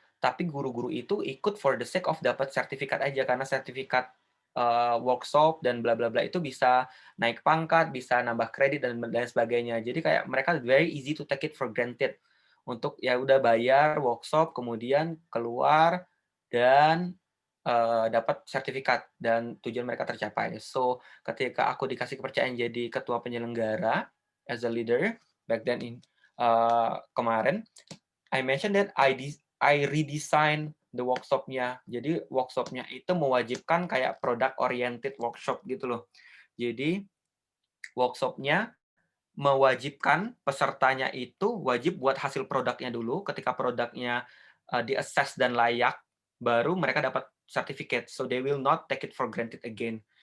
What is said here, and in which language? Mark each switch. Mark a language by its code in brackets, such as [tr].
[id] Tapi guru-guru itu ikut [en] for the sake of [id] dapat sertifikat aja, karena sertifikat workshop dan bla bla bla itu bisa naik pangkat, bisa nambah kredit dan sebagainya. Jadi kayak mereka [en] very easy to take it for granted. [id] Untuk ya udah bayar workshop, kemudian keluar dan dapat sertifikat dan tujuan mereka tercapai. [en] So [id] ketika aku dikasih kepercayaan jadi ketua penyelenggara [en] as a leader back then in [id] kemarin, [en] I mentioned that I redesign the workshop-nya. [id] Jadi workshop-nya itu mewajibkan kayak [en] product oriented workshop [id] gitu loh. Jadi workshop-nya mewajibkan pesertanya itu wajib buat hasil produknya dulu. Ketika produknya di-assess dan layak, baru mereka dapat certificate. [en] So they will not take it for granted again.